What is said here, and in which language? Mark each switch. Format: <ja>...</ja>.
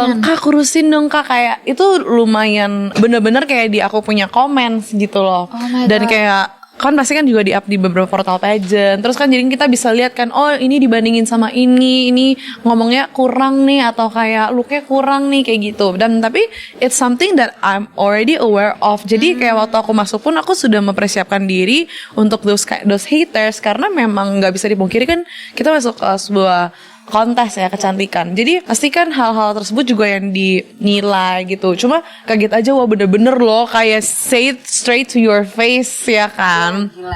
<id>Kak kurusin dong Kak, kayak itu lumayan bener-bener kayak di aku punya comments gitu loh. Dan kayak kan pasti kan juga di-up di beberapa portal pageant. Terus kan jadi kita bisa lihat kan, oh ini dibandingin sama ini ngomongnya kurang nih, atau kayak looknya kurang nih, kayak gitu. Dan tapi</id> <en>it's something that I'm already aware of.</en> <id>Jadi kayak waktu aku masuk pun aku sudah mempersiapkan diri untuk</id> <en>those haters,</en> <id>karena memang nggak bisa dipungkiri kan kita masuk ke sebuah kontes ya kecantikan. Jadi pastikan hal-hal tersebut juga yang dinilai gitu. Cuma kaget aja, wah bener-bener loh kayak</id> <en>say it straight to your face</en> <id>ya kan.</id>